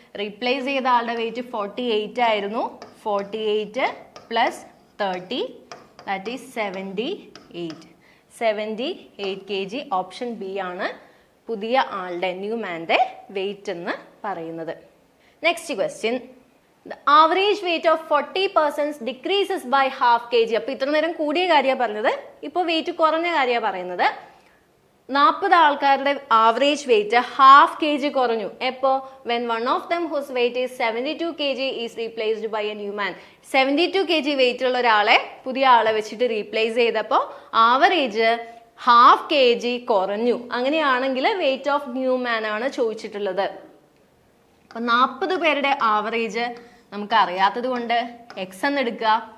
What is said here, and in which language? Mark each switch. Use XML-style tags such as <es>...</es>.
<ml>Replace ചെയ്ത ആളുടെ wait 48 ആയിരുന്നു. 48 plus 30 that is 78. 78 kg. Option B ആണ് പുതിയ ആളുടെ ന്യൂ മാന്റെ വെയിറ്റ് എന്ന് പറയുന്നത്.</ml> <en>Next question, the average weight of 40 persons decreases by half kg.</en> <ml>അപ്പൊ ഇത്ര നേരം കൂടിയ കാര്യമാണ് പറഞ്ഞത്, ഇപ്പോൾ വെയിറ്റ് കുറഞ്ഞ കാര്യമാണ് പറയുന്നത്. 40 ആൾക്കാരുടെ average wait half K G കുറഞ്ഞു. എപ്പോ?</ml> <en>when one of them whose weight is 72 kg is replaced by a new man.</en> <ml>72 kg wait ഉള്ള ഒരാളെ പുതിയ ആളെ വെച്ചിട്ട് റീപ്ലേസ് ചെയ്തപ്പോൾ ആവറേജ് ഹാഫ് കെ ജി കുറഞ്ഞു. അങ്ങനെയാണെങ്കിൽ വെയിറ്റ് ഓഫ് ന്യൂ മാൻ ആണ് ചോദിച്ചിട്ടുള്ളത്. അപ്പൊ 40 പേരുടെ ആവറേജ് നമുക്ക് അറിയാത്തത് കൊണ്ട് എക്സ് എന്ന് എടുക്കുക.</ml>